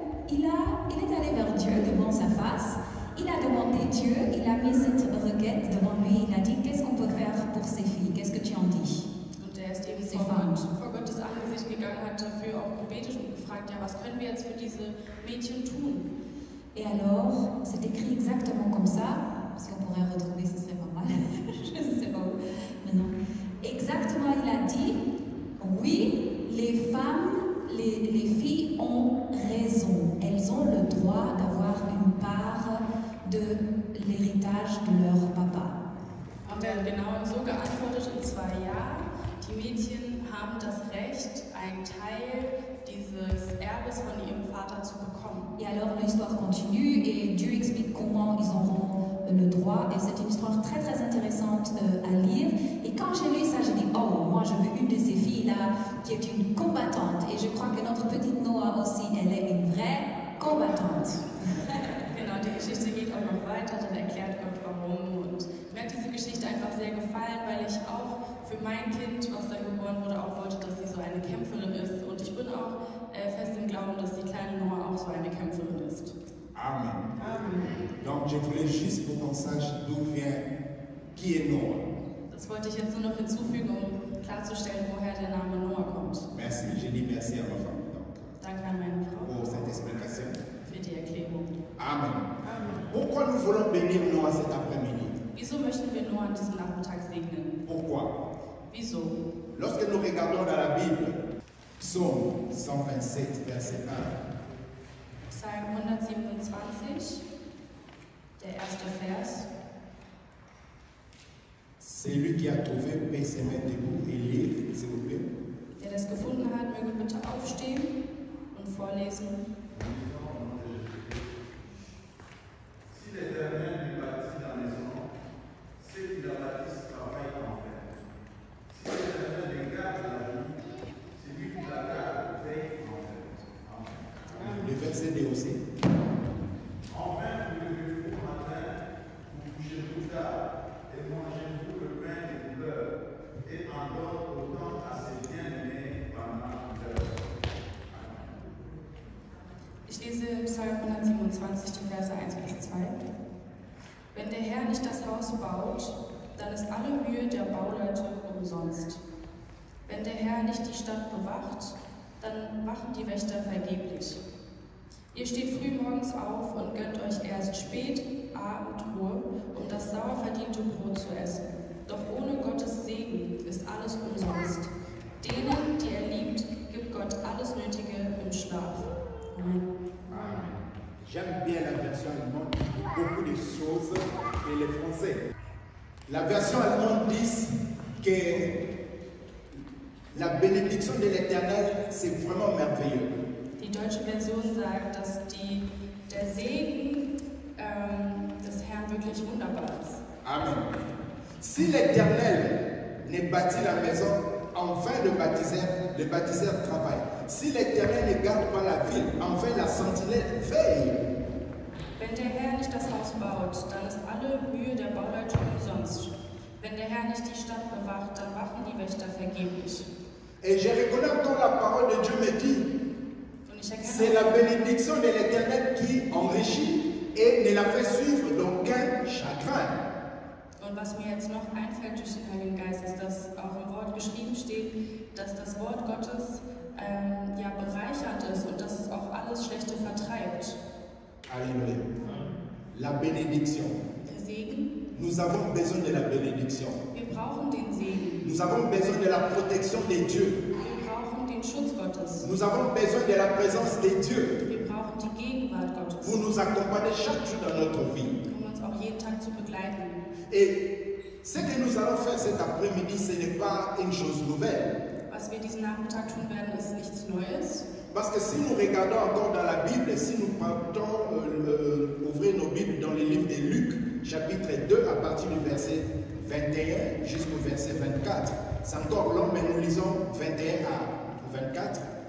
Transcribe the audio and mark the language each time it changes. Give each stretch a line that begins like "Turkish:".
French: il est allé vers Dieu devant sa face, il a demandé Dieu, il a mis cette requête devant lui, il a dit, qu'est-ce qu'on peut faire pour ces filles, qu'est-ce que tu en dis?
German: Und er ist eben Sie vor Gottes Angesicht gegangen, hat dafür auch gebetet und gefragt, ja, was können wir jetzt für diese Mädchen tun?
French: Et alors, c'est écrit exactement comme ça, si on pourrait retrouver, ce serait pas mal, je ne sais pas où, maintenant. Exactement, il a dit, oui, les femmes, les filles ont raison, elles ont le droit d'avoir une part de l'héritage de leur papa.
German: Und er hat genau so geantwortet, und zwar ja, die Mädchen haben das Recht, einen Teil dieses Erbes von ihrem Vater zu bekommen.
French: Et alors l'histoire continue et Dieu explique comment ils auront le droit et c'est une histoire très très intéressante à lire. Et quand j'ai lu ça, j'ai dit oh, moi je veux une de ces filles-là qui est une combattante et je crois que notre petite Noah aussi, elle est une vraie combattante.
German: Genau, die Geschichte geht auch noch weiter, dann erklärt Gott warum. Und mir hat diese Geschichte einfach sehr gefallen, weil ich auch für mein Kind, was da geboren wurde, auch wollte, dass sie so eine Kämpferin ist. Und ich bin auch fest im Glauben, dass die kleine Noah auch so eine Kämpferin ist. Amen.
French: Donc je voulais juste pour qu'on sache d'où vient, qui est Noah.
German: Das wollte ich jetzt nur noch hinzufügen, um klarzustellen, woher der Name Noah kommt.
French: Merci, je dis merci à ma femme
German: Danke an meine Frau
French: pour cette explication.
German: für die Erklärung. Amen.
French: Pourquoi nous voulons bénir Noah cet après-midi?
German: Wieso möchten wir Noah an diesem Nachmittag segnen?
French: Pourquoi?
German: Wieso?
French: Lorsque nous regardons dans la Bible, Psaume 127, verset 1,
German: Psalm 127, der erste Vers.
French: c'est lui qui a trouvé, peut se mettre debout et lire, s'il vous plaît.
German: Der das gefunden hat, möge bitte aufstehen und vorlesen.
French: Si l'Éternel lui bâtit la maison, ceux qui la bâtissent travaillent en vain. Si l'Éternel lui garde la vie, celui qui la garde veille en vain. Amen. Le verset dit aussi, En vain vous levez-vous au matin, vous couchez-vous tard, et mangez-vous le pain des douleurs, et en donnez autant à ses bien-aimés pendant l'heure.
German: Ich lese Psalm 127, die Verse 1 bis 2. Wenn der Herr nicht das Haus baut, dann ist alle Mühe der Bauleute umsonst. Wenn der Herr nicht die Stadt bewacht, dann wachen die Wächter vergeblich. Ihr steht früh morgens auf und gönnt euch erst spät Abendruhe, um das sauer verdiente Brot zu essen. Doch ohne Gottes Segen ist alles umsonst. Denen, die er liebt, gibt Gott alles Nötige im Schlaf. Amen.
French: j'aime bien la version allemande, beaucoup de choses, et les français. La version allemande dit que la bénédiction de l'Éternel, c'est vraiment merveilleux.
German: Die deutsche Version sagt, dass der Segen des Herrn wirklich wunderbar ist. Amen.
French: Si l'Éternel ne bâtit la maison, en vain le bâtisseur travaille. Si l'Éternel ne garde pas la ville, en vain la sentinelle veille.
German: Wenn der Herr nicht das Haus baut, dann ist alle Mühe der Bauleute umsonst. Wenn der Herr nicht die Stadt bewacht, dann wachen die Wächter vergeblich.
French: Et je reconnais quand la parole de Dieu me dit,
German: Und ich
French: c'est la bénédiction de l'Éternel qui enrichit et ne la fait suivre d'aucun chagrin.
German: und was mir jetzt noch einfällt durch den Heiligen Geist, ist, dass auch im Wort geschrieben steht, dass das Wort Gottes ja bereichert ist und dass es auch alles Schlechte vertreibt.
French: Alléluia. La bénédiction.
German: Der Segen,
French: Nous avons besoin de la bénédiction.
German: wir brauchen den Segen.
French: Nous avons besoin de la protection de Dieu.
German: Wir brauchen den Schutz Gottes.
French: Nous avons besoin de la présence de Dieu
German: Wir brauchen die Gegenwart Gottes,
French: pour nous accompagner chaque jour dans notre vie.
German: um uns auch jeden Tag zu begleiten.
French: Et ce que nous allons faire cet après-midi, ce n'est pas une chose nouvelle.
German: Was wir diesen Nachmittag tun werden, ist nichts Neues.
French: Parce que si nous regardons encore dans la Bible, si nous partons ouvrir nos Bibles dans le livre de Luc, chapitre 2, à partir du verset 21 jusqu'au verset 24. C'est encore long, mais nous lisons 21 à 24.